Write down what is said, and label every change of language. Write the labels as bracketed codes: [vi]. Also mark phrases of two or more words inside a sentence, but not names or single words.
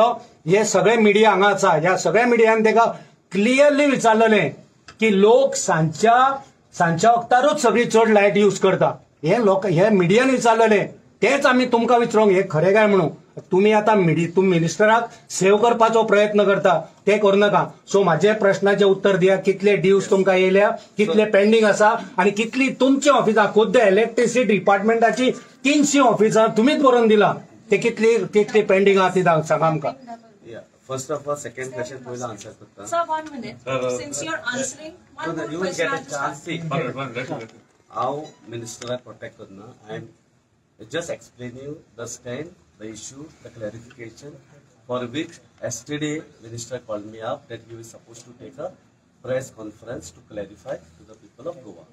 [kok] हे सगळे मिडिया हांगा आसा. ह्या सगळ्या मिडियान तेका क्लियरली विचारलेलें की लोक सांजच्या वक्तारूच सगळी चड लायट यूज करता. हे मिडियान विचारलेलें. तेच आमी तुमकां विचारूंक हे खरें काय म्हणून. तुम्ही आता तुम्ही मिनिस्टराक सेव्ह करपाचो प्रयत्न करता, ते करू नका. सो माझ्या प्रश्नाचे उत्तर दिया. कितले ड्यूज तुमकां येयल्या, कितले पेंडिंग आसा, आणि कितली तुमची ऑफिसां खुद्द इलेक्ट्रिसिटी डिपार्टमेंटाची 300 ऑफिसां तुम्हीच बरोवन दिला. ते कितली पेंडिंग आहा ती सांगा आमकां. [en] First of all, second question [kok] पयलो आन्सर करता. [en] Sir, 1 minute. Since you're answering, one more you will question get a chance. See, how minister protect करना. I am just explaining the stand, the issue, the clarification, for which yesterday minister called me up that he was supposed to take a press conference to clarify to the people of Goa.